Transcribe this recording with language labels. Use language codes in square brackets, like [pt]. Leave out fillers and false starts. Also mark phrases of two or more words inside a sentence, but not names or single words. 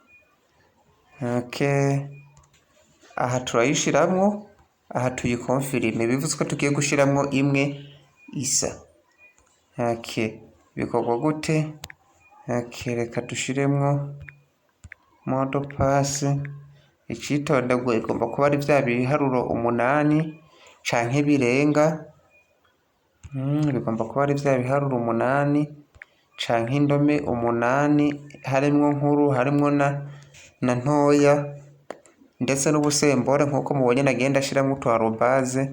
[rn] Okay, aha turayishiramo, aha tuyikonfirime, bivuze ko tugiye gushiramo imwe isa. Okay, bikorwa gute? Okay, reka dushiremo [fr] modo pass. [rn] Icitondagwa igomba kuba ari bya biharuro 8 canke birenga. Bigomba kuba ari bya biharuro 8 canke indome 8, harimwo nkuru, harimwo na ntoya, ndetse n'ubusembore nkuko mubonye nagenda ashiramo utwarobaze.